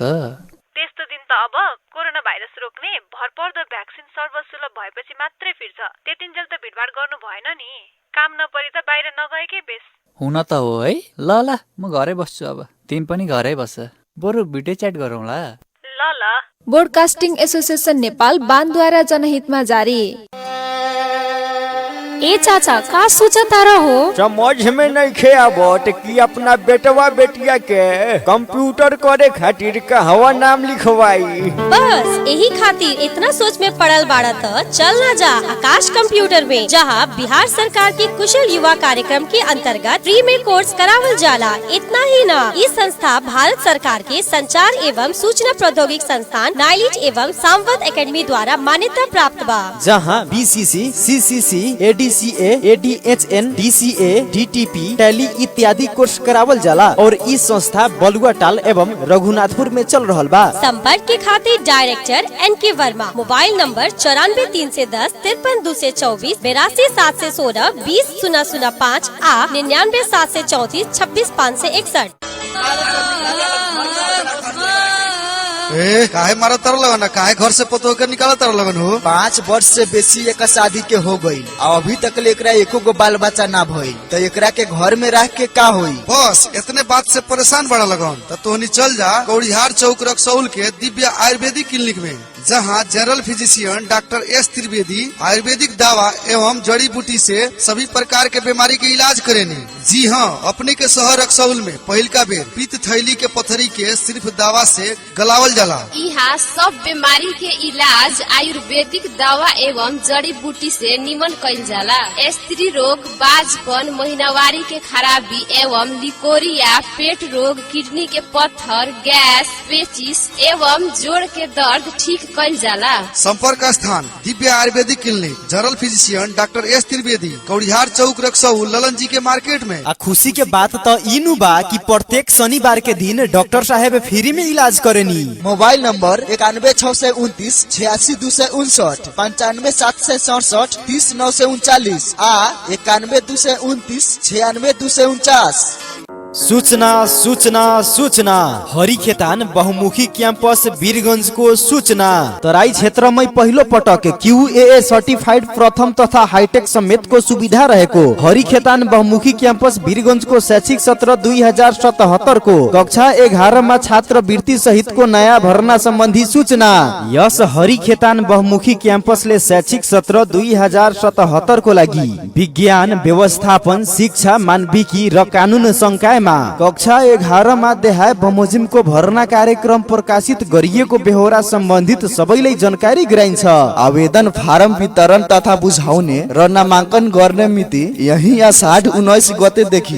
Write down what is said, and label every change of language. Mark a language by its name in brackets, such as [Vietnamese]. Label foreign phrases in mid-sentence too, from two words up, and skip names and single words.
[Nepali] त्यस्तो दिन त अब कोरोना भाइरस रोक्ने भरपर्दो भ्याक्सिन सर्वसुलभ भएपछि मात्रै फिर्छ। त्यतिन्जेल त भिडभाड गर्नु भएन नि। काम नपरी त बाहिर नगएकै बेस। हुन त हो है। ल ल म घरै बस्छु अब, तिमी पनि घरै बस्छ, बरु भिडियो च्याट गरौँला। ल ल। ब्रोडकास्टिङ एसोसिएसन नेपाल बानद्वारा जनहितमा जारी। [Bhojpuri] ए चाचा का सोचता रहो? समझ में नहीं खे आवत कि अपना बेटवा बेटिया के कंप्यूटर करे खातिर कहवा नाम लिखवाई। बस यही खातिर इतना सोच में पड़ल बाड़ा त चल ना जा आकाश कंप्यूटर में, जहाँ बिहार सरकार के कुशल युवा कार्यक्रम के अंतर्गत फ्री में कोर्स करावल जाला। इतना ही ना, इस संस्था भारत सरकार के संचार एवं सूचना प्रौद्योगिक संस्थान नाइलिज एवं सामवत एकेडमी द्वारा मान्यता प्राप्त बा, जहाँ BCC, CCC, ADCA, ADHN, DCA, DTP, टैली इत्यादि कोर्स करावल जाला और इस संस्था बलुआटाल एवं रघुनाथपुर में चल रहल बा। संपर्क के खातिर डायरेक्टर NK वर्मा, मोबाइल नंबर 94 310 53 224 82 716 20 005 आ 99 734 26 561। ए काहे मारा तर लगन, काहे घर से पतो कर निकाला तर लगन हो? 5 वर्ष से बेसी एक शादी के हो गई, अभी तक एकरा एको गो बाल बच्चा ना भइल, तो एकरा के घर में रह के का होई? बस इतने बात से परेशान बड़ा लगन त तोहनी चल जा कौड़िहार चौक रक्सौल के दिव्य आयुर्वेदिक क्लिनिक में, जहाँ जनरल फिजिशियन डॉक्टर S त्रिवेदी आयुर्वेदिक दवा एवं जड़ी बूटी से सभी प्रकार के बीमारी के इलाज करेनी। जी हाँ, अपने के शहर रक्सौल में पहिलका बेर पित्त थैली के पथरी के सिर्फ दवा से गलावल जाला। यहाँ सब बीमारी के इलाज आयुर्वेदिक दवा एवं जड़ी बूटी से निमन कइल जाला। स्त्री रोग, बाजपन, महीनावारी के खराबी एवं लिकोरिया, पेट रोग, किडनी के पत्थर, गैस, पेचिस एवं जोड़ के दर्द ठीक कइल जाला। संपर्क स्थान दिव्य आयुर्वेदिक क्लिनिक, जनरल फिजिशियन डॉक्टर S त्रिवेदी, कौड़िहार चौक रक्सौल, ललन जी के मार्केट में। आ खुशी के बात तो इनु बा कि प्रत्येक शनिवार के दिन डॉक्टर साहेब फ्री में इलाज करेनी। मोबाइल नंबर 91 629 86 259 95 767 30 939 आ 91 229 96 249। [Nepali] सूचना सूचना सूचना हरि खेतान बहुमुखी कैंपस वीरगंज को सूचना। तराई क्षेत्र में पहिलो पटक QAA सर्टिफाइड प्रथम तथा हाईटेक समेत को सुविधा रहेको हरि खेतान बहुमुखी कैंपस वीरगंज को शैक्षिक सत्र 2077 को कक्षा 11 में छात्रवृत्ति सहित को नया भर्ना संबंधी सूचना। यस हरि खेतान बहुमुखी कैंपस ले शैक्षिक सत्र 2077 को लगी विज्ञान, व्यवस्थापन, शिक्षा, मानविकी र कानून संकाय कक्षा 11 मा देहाय बमोजिम को भर्ना कार्यक्रम प्रकाशित गरिएको बेहोरा सम्बन्धित सबैलाई जानकारी गराइन्छ। आवेदन फारम वितरण तथा बुझाउने र नामाङ्कन गर्ने मिति यही 19 गतेदेखि।